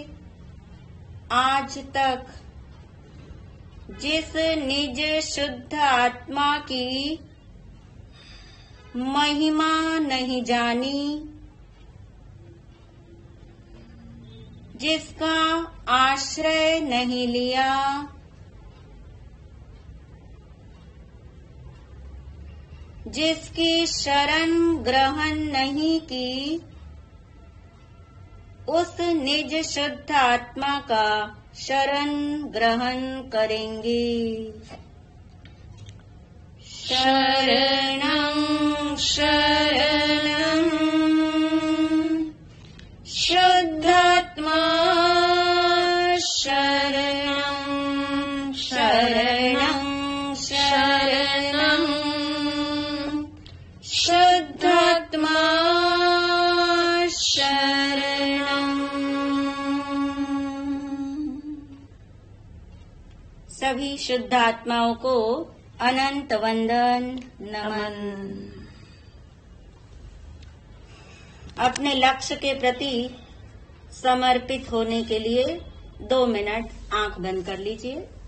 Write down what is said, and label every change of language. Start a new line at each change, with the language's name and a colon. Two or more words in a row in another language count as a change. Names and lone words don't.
Hindi: आज तक जिस निज शुद्ध आत्मा की महिमा नहीं जानी जिसका आश्रय नहीं लिया जिसकी शरण ग्रहण नहीं की उस निज शुद्ध आत्मा का शरण ग्रहण करेंगे
Sanskrit: शरणं शरणं शुद्धात्मा शरणं शरणं शरणं शुद्धात्मा शरणं
Hindi: सभी शुद्ध आत्माओं को अनंत वंदन नमन। अपने लक्ष्य के प्रति समर्पित होने के लिए 2 मिनट आंख बंद कर लीजिए।